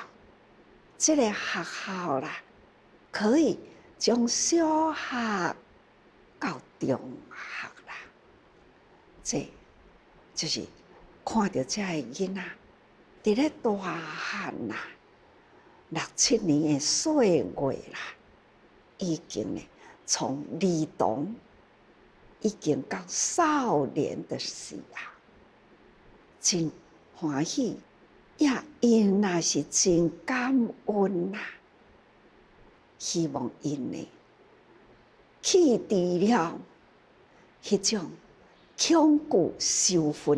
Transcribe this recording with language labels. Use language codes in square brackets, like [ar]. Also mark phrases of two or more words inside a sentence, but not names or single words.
[nan] 这个学校啦，可以从小学到中学啦。这就是看到遮个囡仔，伫咧大汉啦，6、7年的岁月啦，已经呢从儿童已经到少年的时啊，真欢喜，因也是真感恩啦。希望因呢去除了迄种恐惧受训